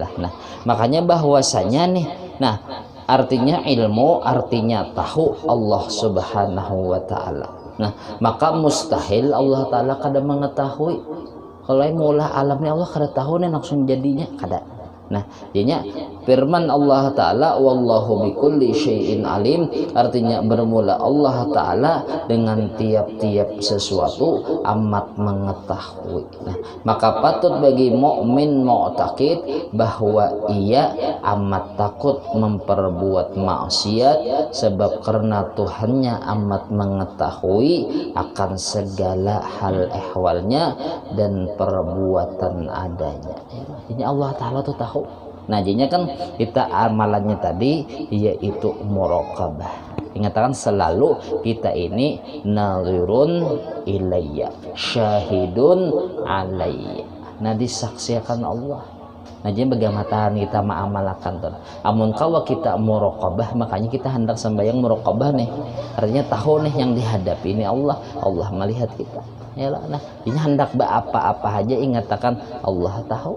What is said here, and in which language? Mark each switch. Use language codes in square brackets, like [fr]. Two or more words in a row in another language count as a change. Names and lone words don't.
[bjn] Nah, makanya bahwasanya nih, nah artinya ilmu, artinya tahu Allah [ar] سبحانه وتعالى. [bjn] Nah, maka mustahil Allah Ta'ala kada mengetahui. Kalau yang mula alamnya Allah kada tahu nih langsung jadinya kada. Nah, jadinya firman Allah Ta'ala [ar] والله بكل شيء عليم, [bjn] artinya bermula Allah Ta'ala dengan tiap-tiap sesuatu amat mengetahui. Nah, maka patut bagi mukmin mu'taqid bahwa ia amat takut memperbuat maksiat, sebab karena Tuhannya amat mengetahui akan segala hal ehwalnya dan perbuatan adanya. Ini Allah Ta'ala tuh tahu. Nah jadinya kan kita amalannya tadi yaitu muraqabah. Ingatkan selalu kita ini [ar] ناظر إلي، شاهد علي. [bjn] Nah disaksikan Allah. Nah jadi bagaimana kita mengamalkan tuh. Amun kalau kita muraqabah, makanya kita hendak sembahyang muraqabah nih. Artinya tahu nih yang dihadapi ini Allah. Allah melihat kita. Yalah, nah ini hendak apa-apa aja ingatkan Allah tahu.